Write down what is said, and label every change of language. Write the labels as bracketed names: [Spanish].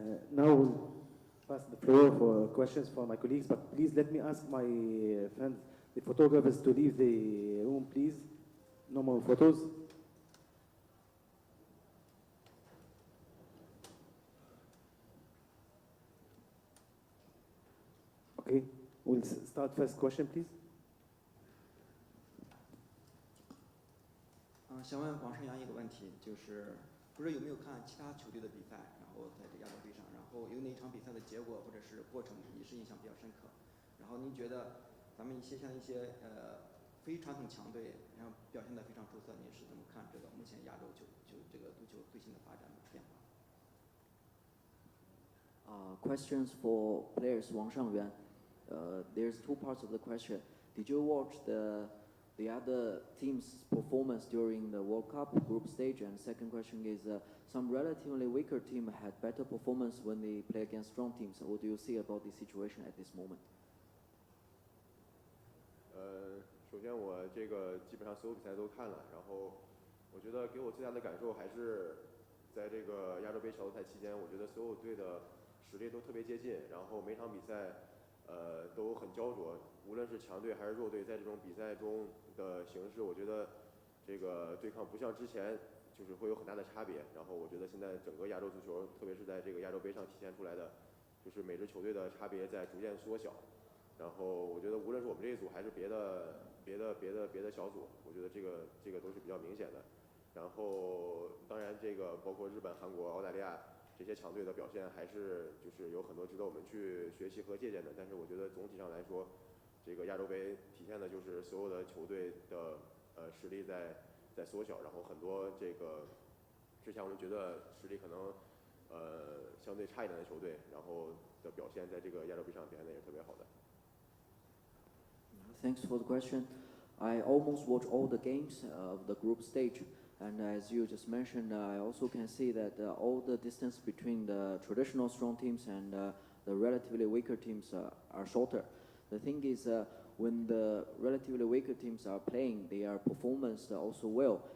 [English] Now we'll pass the floor for questions for my colleagues, but please let me ask my friends, the photographers, to leave the room, please. No more photos. Okay, we'll start first question, please. [Chinese] 想问王胜阳一个问题，就是不知道有没有看其他球队的比赛，然后在这亚洲杯上，然后有哪一场比赛的结果或者是过程也是印象比较深刻。然后您觉得咱们像一些非传统强队，然后表现得非常出色，您是怎么看这个目前亚洲这个足球最新的发展变化？ [English] Questions for players Wang Shangyuan. There's 2 parts of the question. Did you watch the other team's performance during the World Cup group stage? And second question is, some relatively weaker team had better performance when they play against strong teams. What do you see about the situation at this moment? [Chinese] 首先我这个基本上所有比赛都看了，然后我觉得给我最大的感受还是在这个亚洲杯小组赛期间，我觉得所有队的实力都特别接近，然后每场比赛都很焦灼，无论是强队还是弱队，在这种比赛中的形式，我觉得这个对抗不像之前就是会有很大的差别。然后我觉得现在整个亚洲足球，特别是在这个亚洲杯上体现出来的，就是每支球队的差别在逐渐缩小。然后我觉得无论是我们这一组还是别的小组，我觉得这个都是比较明显的。然后当然这个包括日本、韩国、澳大利亚这些强队的表现，还是就是有很多值得我们去学习和借鉴的。但是我觉得总体上来说，这个亚洲杯体现的就是所有的球队的实力在缩小，然后很多这个之前我们觉得实力可能相对差一点的球队，然后的表现在这个亚洲杯上表现的也是特别好的。 [English] Thanks for the question. I almost watch all the games of the group stage, and as you just mentioned, I also can see that all the distance between the traditional strong teams and the relatively weaker teams are shorter. The thing is, when the relatively weaker teams are playing, their performance also well.